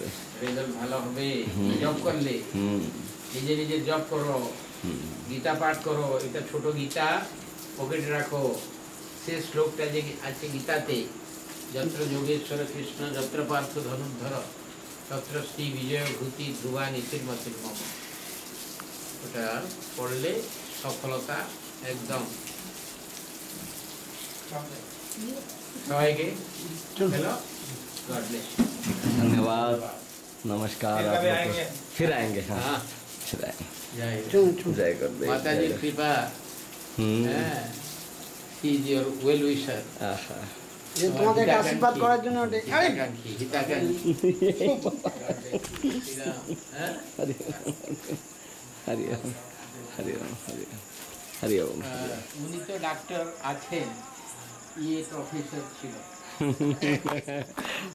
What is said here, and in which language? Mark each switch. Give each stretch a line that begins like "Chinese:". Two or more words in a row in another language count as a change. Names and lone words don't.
Bangla: রেজাল্ট ভালো হবে জব করলে নিজে নিজে জব করো গীতা পাঠ করো এটা ছোট গীতা পকেটে রাখো से श्लोकটা যে আছে গীতাতে
Sanskrit: যত্র যোগেশ্বর কৃষ্ণ যত্র পার্থ ধনুর্ধর তত্র শ্রী বিজয় ভূতি ধ্রুবা নীতির্মতির মম।
Bangla: ওটা পড়লে সফলতা একদম। সবাইকে হ্যালো,
English: God bless.
Hindi: धन्यवाद, नमस्कार। आप लोग को फिर आएंगे। हाँ, हाँ फिर आएंगे। जय जय गुरुदेव। माता जी कृपा है,
English: he is your well wisher। आहा,
Bangla: যে তোমাদের আশীর্বাদ করার জন্য ওটা হিতাকাঙ্ক্ষী হিতাকাঙ্ক্ষী। হ্যাঁ? हरि ओम, हरि ओम, हरि ओम, हरि ओम। উনি তো ডাক্তার আছেন, ইয়ে প্রফেসর ছিল।